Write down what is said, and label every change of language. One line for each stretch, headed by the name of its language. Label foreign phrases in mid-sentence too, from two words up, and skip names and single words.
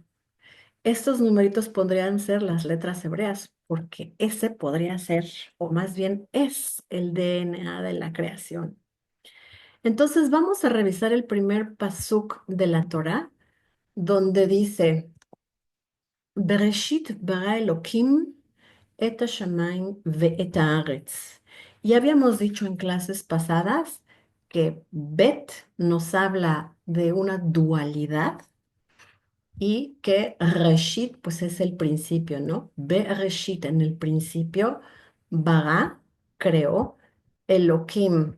Spanish: Estos numeritos podrían ser las letras hebreas, porque ese podría ser, o más bien es el DNA de la creación. Entonces vamos a revisar el primer pasuk de la Torá, donde dice,
Hebrew: בראשית ברא אלהים את השמים ואת הארץ.
Spanish: Y habíamos dicho en clases pasadas que Bet nos habla de una dualidad y que Reshit, pues es el principio, ¿no? Bereshit, en el principio, Bara, creó, Elohim.